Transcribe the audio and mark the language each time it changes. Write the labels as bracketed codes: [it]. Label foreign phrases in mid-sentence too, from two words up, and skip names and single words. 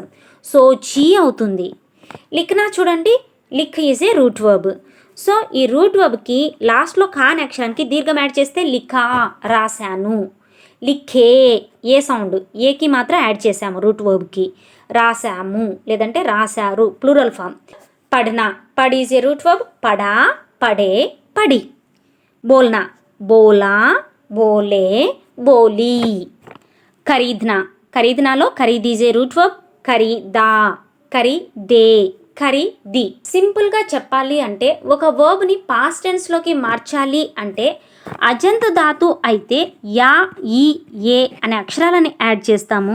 [te] సోచీ అవుతుంది. లిఖ్నా చూడండి, లిఖ్ [en] is a root verb. [te] సో ఈ [en] root verb [te] లాస్ట్లో కా అనే అక్షరానికి దీర్ఘం యాడ్ చేస్తే లిఖా రాశాను. లిఖే ఏ సౌండ్, ఏకి మాత్రం యాడ్ చేసాము [en] root verb. [te] రాసాము లేదంటే రాశారు [en] plural form. [hi] పढ़ना, पढ़ [en] is a root verb, [hi] पढ़ा पढ़े पढ़ी. बोलना, बोला बोले बोली. खरीदना, खरीदनालो खरीद [en] is a root verb, [hi] खरीदा खरीदे खरीदी. [te] సింపుల్గా చెప్పాలి అంటే ఒక వర్బ్ని [en] past tense [te] మార్చాలి అంటే అజంత ధాతు అయితే యా ఈ ఏ అనే అక్షరాలని యాడ్ చేస్తాము.